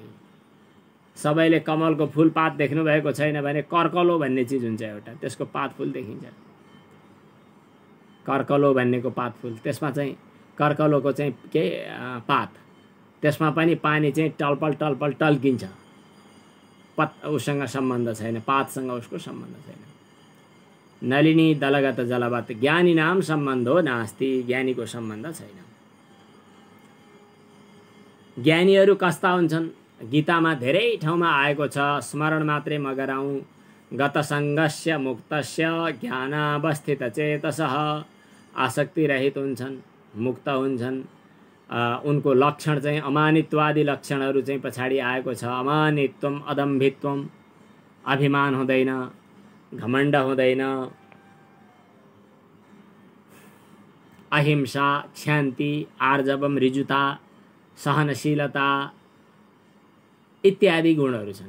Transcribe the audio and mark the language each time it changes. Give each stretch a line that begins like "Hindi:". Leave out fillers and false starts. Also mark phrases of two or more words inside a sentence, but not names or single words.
Nepali: सबैले कमलको फुल पात देख्नु भएको छैन भने कर्कलो भन्ने चिज हुन्छ एउटा, त्यसको पात फुल देखिन्छ। कर्कलो भन्नेको पात फुल, त्यसमा चाहिँ कर्कलोको चाहिँ के पात, त्यसमा पनि पानी चाहिँ टलपल टलपल टल्किन्छ। उसँग सम्बन्ध छैन, पातसँग उसको सम्बन्ध छैन।
Sanskrit: नलिनी दलगत जलवत ज्ञानी नाम सम्बन्धो नास्ति।
Nepali: ज्ञानीको सम्बन्ध छैन। ज्ञानीहरू कस्ता हुन्छन्? गीतामा धेरै ठाउँमा आएको छ, स्मरण मात्रै म गराउँ।
Sanskrit: गतसङ्गस्य मुक्तस्य ज्ञानावस्थित चेतसः।
Nepali: आसक्ति रहित हुन्छन्, मुक्त हुन्छन्। उनको लक्षण चाहिँ अमानित्वादि लक्षणहरू चाहिँ पछाडि आएको छ।
Sanskrit: अमानित्वम, अदम्भित्वम,
Nepali: अभिमान हुँदैन, घमण्ड हुँदैन, अहिंसा, शान्ति, आर्जवम, ऋजुता, सहनशीलता इत्यादि गुणहरू छन्।